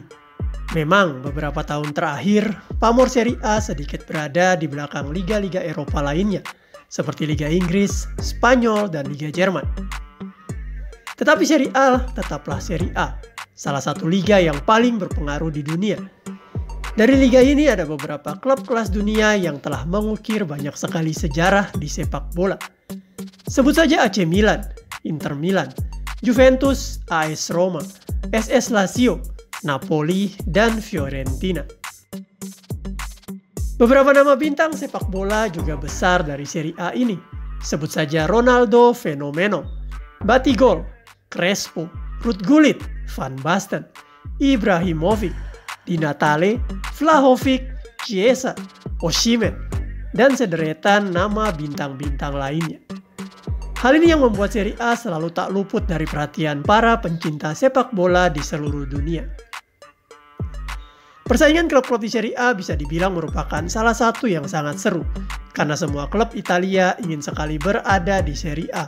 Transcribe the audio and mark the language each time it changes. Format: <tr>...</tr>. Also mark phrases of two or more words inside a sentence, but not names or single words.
<id>Memang beberapa tahun terakhir, pamor Serie A sedikit berada di belakang liga-liga Eropa lainnya, seperti Liga Inggris, Spanyol, dan Liga Jerman. Tetapi Serie A tetaplah Serie A, salah satu liga yang paling berpengaruh di dunia. Dari liga ini ada beberapa klub kelas dunia yang telah mengukir banyak sekali sejarah di sepak bola. Sebut saja AC Milan, Inter Milan, Juventus, AS Roma, SS Lazio, Napoli, dan Fiorentina. Beberapa nama bintang sepak bola juga besar dari Serie A ini. Sebut saja Ronaldo Fenomeno, Batigol, Crespo, Ruud Gullit, Van Basten, Ibrahimovic, Di Natale, Vlahovic, Chiesa, Osimhen, dan sederetan nama bintang-bintang lainnya. Hal ini yang membuat Serie A selalu tak luput dari perhatian para pencinta sepak bola di seluruh dunia. Persaingan klub-klub di Serie A bisa dibilang merupakan salah satu yang sangat seru, karena semua klub Italia ingin sekali berada di Serie A.</id>